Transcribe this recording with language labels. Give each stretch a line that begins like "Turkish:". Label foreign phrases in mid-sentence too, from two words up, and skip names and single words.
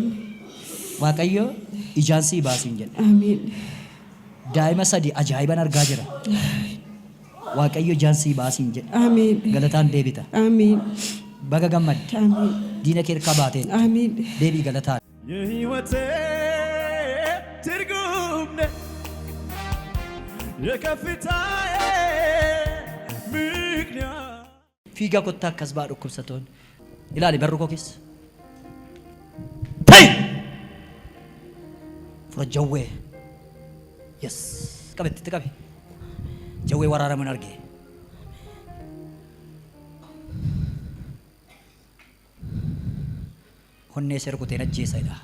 Oromo: Waaqayyo ijaan sii baasiin jedha. Amiin. Daa'ima sadii ajaa'iban argaa jira. Waaqayyo ijaan sii baasiin jedha. Amiin. Galataan deebita. Amiin. Baga gammadde. Amiin. Diina kee hirkaa baatee. Amiin. Deebii galataan.
Amharic: የህይወቴ ትርጉም ነህ የከፍታዬ ምክንያት
Oromo: Fiigaa kottaa akkas baa dhukkubsatoon. Ilaali barru koo keessa. Ta'i! Fura jawwee. Yes. Qabetti qabe. Jawwee waraaramuun argee. Honnee seera kuteen ajjeesa jedha.